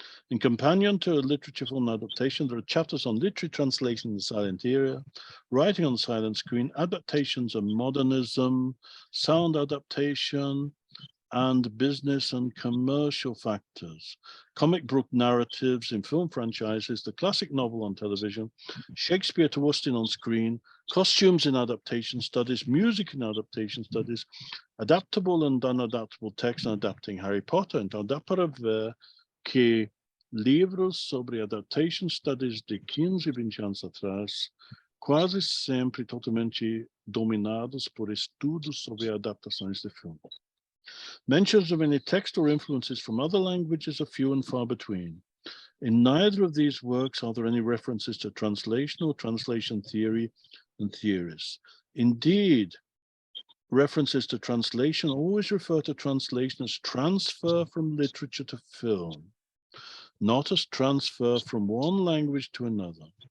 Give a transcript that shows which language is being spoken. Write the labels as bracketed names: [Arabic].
[English] In companion to a literature film adaptation, there are chapters on literary translation in the silent era, writing on the silent screen, adaptations of modernism, sound adaptation, and business and commercial factors, comic book narratives in film franchises, the classic novel on television, Shakespeare to Austen on screen, costumes in adaptation studies, music in adaptation studies, adaptable and unadaptable text and adapting Harry Potter. [Portuguese] Então dá para ver que livros sobre adaptation studies de 15 e 20 anos atrás, quase sempre totalmente dominados por estudos sobre adaptações de filme. [English] Mentions of any text or influences from other languages are few and far between. In neither of these works are there any references to translation or translation theory and theories. Indeed, references to translation always refer to translation as transfer from literature to film, not as transfer from one language to another.